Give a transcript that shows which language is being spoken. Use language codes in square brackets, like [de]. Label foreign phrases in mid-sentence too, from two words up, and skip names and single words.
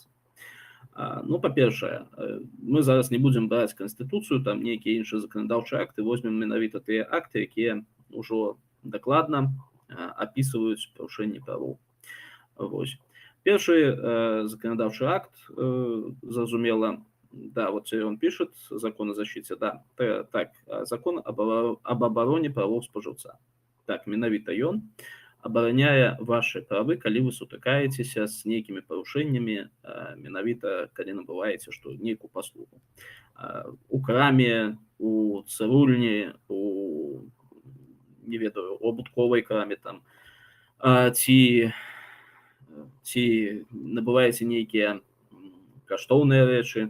[be] Ну, па-першае, мы зараз не будзем браць Канстытуцыю, там нейкія іншыя заканадаўчыя акты, возьмем менавіта тыя акты, якія ўжо дакладна апісваюць парушэнні правоў. Вось. Першы законодавчий акт, зразумела, да, [ru] вот он пишет, закон о защите, да, так, закон об обороне [be] правоў спажыўца. Так, менавіта ён абараняе ваши правы, калі вы сутыкаецеся з нейкімі парушэннямі, менавіта, калі набываеце што нейкую паслугу. У краме, у цырульні, у, не ведаю, у абутковай краме там, ці набываеце нейкія каштоўныя рэчы.